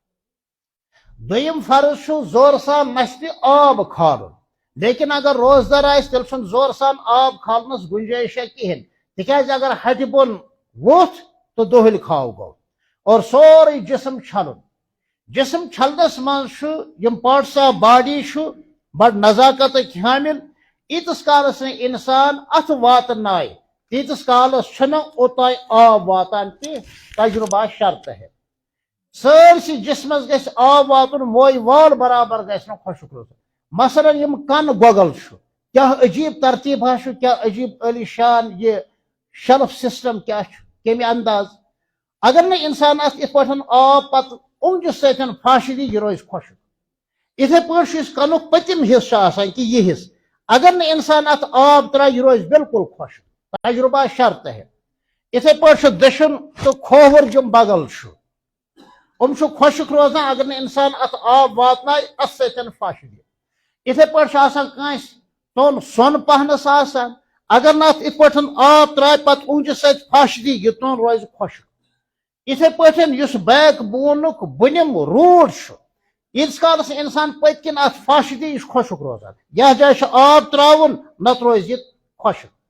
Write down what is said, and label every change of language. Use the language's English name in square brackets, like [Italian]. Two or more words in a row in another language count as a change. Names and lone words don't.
[Kashmiri] دویم فرض چھُ زور سان نشتہِ آب کھالُن لیکن اگر روزدار آسہِ تیٚلہِ چھُنہٕ زور سان آب کھالنس گنجائشا کہین تِکیازِ اگر ہٹہِ بن ووت تو دہلہِ کھاو گو اور سورُے جسم چھلُن جسم چھلنس من چھُ یم [English] parts of body [Kashmiri] چھُ بڑ نزاکتٕکۍ حامل ییٖتِس کالس نہٕ انسان اتھ واتنایہِ تیٖتِس کالس چھُنہٕ اوٚتانۍ آب واتان کینٛہہ [Urdu] تجربہ شرط ہے [Kashmiri] سٲرسٕے جسمس گژھِ آب واتُن موے وال برابر گژھِ نہٕ خۄشک روزُن مثلاً یم کن گۄگل چھُ کیاہ عجیب ترتیبہ چھُ کیاہ عجیب عالی شان یہ [English] shelf system [Kashmiri] کیاہ چھُ کمہِ انداز اگر نہٕ انسان اتھ یِتھ پٲٹھۍ آب پتہٕ اونگجہِ سۭتۍ پھش دی یہ روزِ خۄشک یِتھے پٲٹھۍ چھُ یُس کنُک پٔتِم حصہٕ چھُ آسان کہ یہ حصہٕ اگر نہٕ انسان اتھ آب ترٛایہِ یہ روزِ بالکل خۄشک [Urdu] تجربہ شرط ہے [Kashmiri] یِتھے پٲٹھۍ چھُ دٔچھُن تہٕ کھووُر یِم بغل چھُ چھُ خۄشک روزان اگر نہٕ انسان اتھ آب واتنایہِ اتھ سۭتۍ پھش دی یِتھے پٲٹھۍ چھُ آسان کٲنٛسہِ توٚن سۄن پہنس آسان اگر نہٕ اتھ یِتھ پٲٹھۍ آب ترٛایہِ پتہٕ اونگجہِ سۭتۍ پھش دی یہِ توٚن روزِ خۄشک یِتھے پٲٹھۍ یُس بیک بونُک بٔنِم روٗٹ چھُ ییٖتِس کالس انسان پٔتۍ کِنۍ اتھ پھش دی یہِ چھُ خۄشک روزان یتھ جایہِ چھُ آب ترٛاوُن نتہٕ روزِ یہِ خۄشک